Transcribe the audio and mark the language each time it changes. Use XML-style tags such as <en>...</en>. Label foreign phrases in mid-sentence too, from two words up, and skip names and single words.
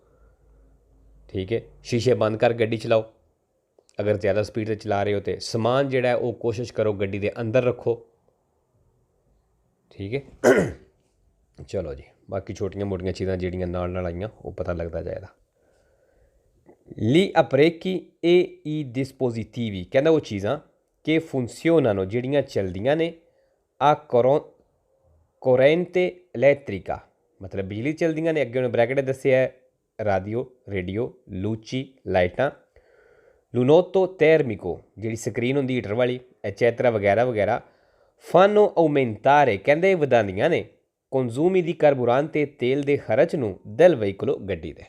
<pa>ਠੀਕ ਹੈ, ਸ਼ੀਸ਼ੇ ਬੰਦ ਕਰ ਗੱਡੀ ਚਲਾਓ ਅਗਰ ਜ਼ਿਆਦਾ ਸਪੀਡ 'ਤੇ ਚਲਾ ਰਹੇ ਹੋ ਤੇ ਸਮਾਨ ਜਿਹੜਾ ਉਹ ਕੋਸ਼ਿਸ਼ ਕਰੋ ਗੱਡੀ ਦੇ ਅੰਦਰ ਰੱਖੋ। ਠੀਕ ਹੈ, ਚਲੋ ਜੀ, ਬਾਕੀ ਛੋਟੀਆਂ ਮੋਟੀਆਂ ਚੀਜ਼ਾਂ ਜਿਹੜੀਆਂ ਨਾਲ ਨਾਲ ਆਈਆਂ ਉਹ ਪਤਾ ਲੱਗਦਾ ਜਾਏਗਾ।</pa> <it>Gli apparecchi e i dispositivi</it> <pa>ਕਹਿੰਦਾ ਉਹ ਚੀਜ਼ਾਂ ਕਿ funzionano ਜਿਹੜੀਆਂ ਚੱਲਦੀਆਂ ਨੇ ਆ</pa> <it>corrente elettrica,</it> <pa>ਮਤਲਬ ਬਿਜਲੀ ਚੱਲਦੀਆਂ ਨੇ। ਅੱਗੇ ਉਹਨੇ ਬ੍ਰੈਕਟ ਦੱਸਿਆ ਰਾਡੀਓ, ਰੇਡੀਓ, ਲੂਚੀ ਲਾਈਟਾਂ,</pa> <it>lunotto termico</it> <pa>ਜਿਹੜੀ ਸਕਰੀਨ ਹੁੰਦੀ ਹੀਟਰ ਵਾਲੀ, ਐਚੈਤਰਾ ਵਗੈਰਾ ਵਗੈਰਾ।</pa> <it>fanno aumentare</it> <pa>ਕਹਿੰਦੇ ਵਧਾਉਂਦੀਆਂ ਨੇ</pa> <it>consumi di carburante</it> <pa>ਤੇਲ ਦੇ ਖਰਚ ਨੂੰ</pa> <it>dal veicolo</it> <pa>ਗੱਡੀ ਦੇ।</pa>